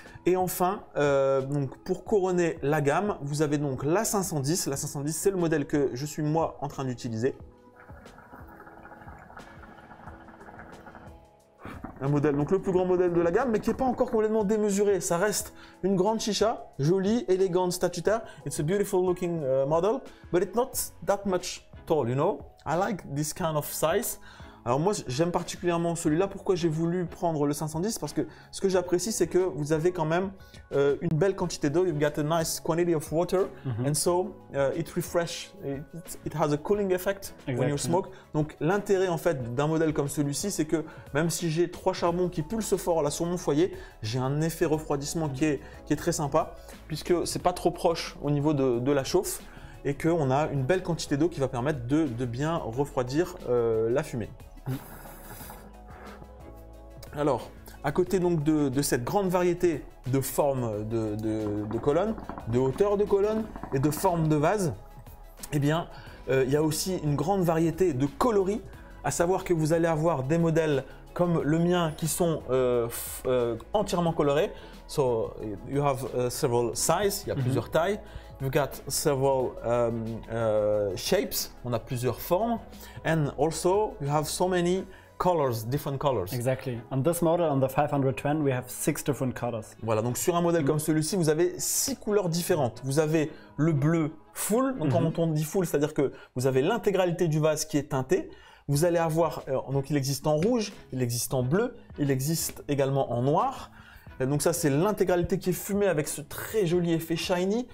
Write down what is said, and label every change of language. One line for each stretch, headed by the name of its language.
French: Et enfin, donc pour couronner la gamme, vous avez donc la 510. La 510, c'est le modèle que je suis moi en train d'utiliser. Un modèle, donc le plus grand modèle de la gamme, mais qui n'est pas encore complètement démesuré. Ça reste une grande chicha, jolie, élégante, statutaire.
English: It's a beautiful looking model, but it's not that much tall, you know. I like this kind of size.
French: Alors moi, j'aime particulièrement celui-là. Pourquoi j'ai voulu prendre le 510? Parce que ce que j'apprécie, c'est que vous avez quand même une belle quantité d'eau.
English: You've got a nice quantity of water, and so it refresh. It has a cooling effect when you smoke.
French: Donc l'intérêt en fait d'un modèle comme celui-ci, c'est que même si j'ai 3 charbons qui pulsent fort là sur mon foyer, j'ai un effet refroidissement qui est très sympa, puisque c'est pas trop proche au niveau de la chauffe, et qu'on a une belle quantité d'eau qui va permettre de bien refroidir la fumée. Alors, à côté donc de cette grande variété de formes de colonnes, de hauteur de colonnes et de formes de vase, eh bien, il y a aussi une grande variété de coloris, à savoir que vous allez avoir des modèles comme le mien qui sont entièrement colorés.
English: So, you have several sizes,
French: il y a plusieurs tailles.
English: You've got several shapes,
French: on a plusieurs formes.
English: And also, you have so many colors, different colors. Exactly. On this model, on the 510, we have 6 different colors.
French: Voilà, donc sur un modèle comme celui-ci, vous avez 6 couleurs différentes. Vous avez le bleu full, donc quand on dit full, c'est-à-dire que vous avez l'intégralité du vase qui est teintée. Vous allez avoir, donc il existe en rouge, il existe en bleu, il existe également en noir. Donc ça, c'est l'intégralité qui est fumée avec ce très joli effet shiny.